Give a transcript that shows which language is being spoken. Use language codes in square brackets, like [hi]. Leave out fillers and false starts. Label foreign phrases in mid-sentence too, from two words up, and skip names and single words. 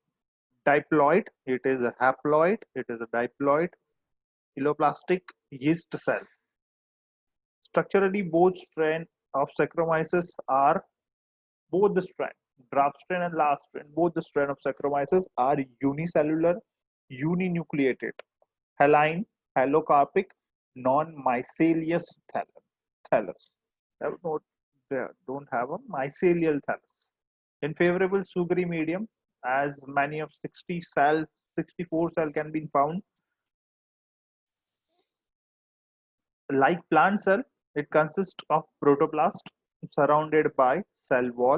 [en] Diploid, it is a haploid, it is a diploid eloplastic yeast cell. Structurally, both strain of Saccharomyces are both the strain, draft strain and last strain, both the strain of Saccharomyces are unicellular, uninucleated, haline, halocarpic, non-mycelious thallus. They don't have a mycelial thallus. In favorable sugary medium, as many of 64 cell can be found. Like plant cell, it consists of protoplast surrounded by cell wall.